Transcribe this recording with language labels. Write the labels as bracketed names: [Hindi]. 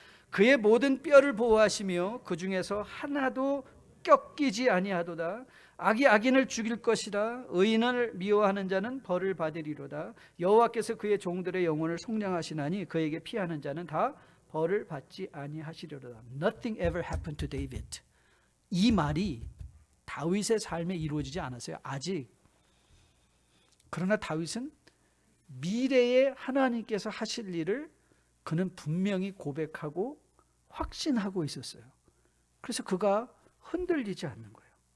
[Korean] 그의 모든 뼈를 보호하시며 그 중에서 하나도 꺾이지 아니하도다. 악이 악인을 죽일 것이라. 의인을 미워하는 자는 벌을 받으리로다. 여호와께서 그의 종들의 영혼을 속량하시나니 그에게 피하는 자는 다 벌을 받지 아니하시리로다. [English] Nothing ever happened to David. [Korean] 이 말이 다윗의 삶에 이루어지지 않았어요. 아직. 그러나 다윗은 미래에 하나님께서 하실 일을 그는 분명히 고백하고 확신하고 있었어요. 그래서 그가 흔들리지 않는 거예요.